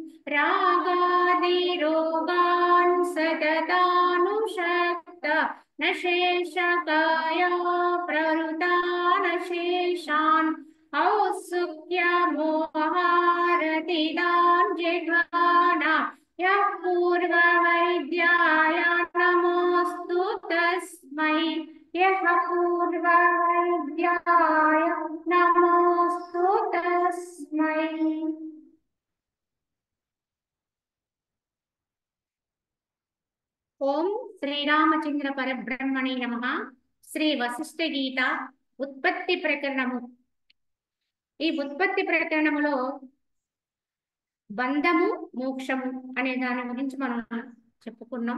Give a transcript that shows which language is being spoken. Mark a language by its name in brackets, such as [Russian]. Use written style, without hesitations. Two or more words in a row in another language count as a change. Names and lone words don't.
[Sanskrit] रागादिरोगान् सततानुषक्त न शेषकाया प्रवृता न शेषान् औत्सुक्यमोहारतिदान् जिह्वाना यः पूर्ववैद्याय नमोऽस्तु तस्मै यः पूर्ववैद्याय नमोऽस्तु तस्मै। ఓం శ్రీరామచంద్ర పరబ్రహ్మణే నమః. [Telugu] శ్రీ వశిష్ఠ గీత ఉత్పత్తి ప్రకరణము. ఈ ఉత్పత్తి ప్రకరణములో బంధము మోక్షము అనే దాని గురించి మనం చెప్పుకున్నాం.